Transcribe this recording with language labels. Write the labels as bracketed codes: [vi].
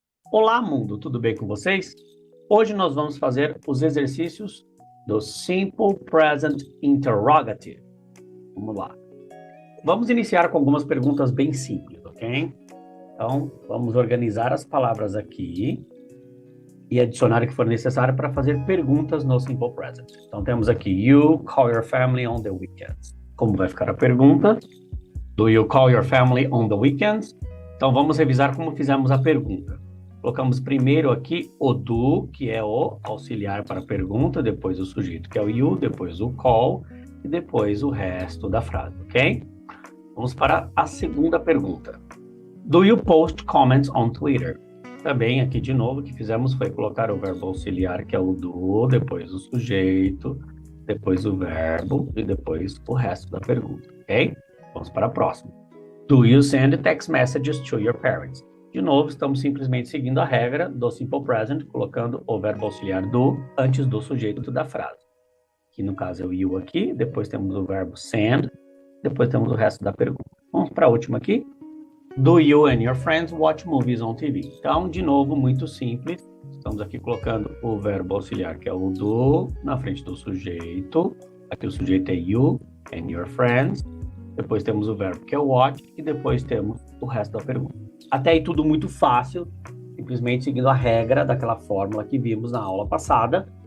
[pt] Olá, mundo, tudo bem com vocês? Hoje nós vamos fazer os exercícios do Simple Present Interrogative. Vamos lá. Vamos iniciar com algumas perguntas bem simples, ok? Então, vamos organizar as palavras aqui e adicionar o que for necessário para fazer perguntas no Simple Present. Então, temos aqui, [en] you call your family on the weekends. [pt] Como vai ficar a pergunta? [en] Do you call your family on the weekends? [pt] Então, vamos revisar como fizemos a pergunta. Colocamos primeiro aqui o do, que é o auxiliar para a pergunta, depois o sujeito, que é o you, depois o call, e depois o resto da frase, ok? Vamos para a segunda pergunta. [en] Do you post comments on Twitter? [pt] Também aqui de novo o que fizemos foi colocar o verbo auxiliar, que é o do, depois o sujeito, depois o verbo e depois o resto da pergunta, ok? Vamos para a próxima. [en] Do you send text messages to your parents? [pt] De novo, estamos simplesmente seguindo a regra do Simple Present, colocando o verbo auxiliar do antes do sujeito da frase. Que no caso é o you aqui, depois temos o verbo send, depois temos o resto da pergunta. Vamos para a última aqui. [en] Do you and your friends watch movies on TV? [pt] Então, de novo, muito simples. Estamos aqui colocando o verbo auxiliar, que é o do, na frente do sujeito. Aqui o sujeito é [en] you and your friends. [pt] Depois temos o verbo, que é watch, e depois temos o resto da pergunta. Até aí tudo muito fácil, simplesmente seguindo a regra daquela fórmula que vimos na aula passada.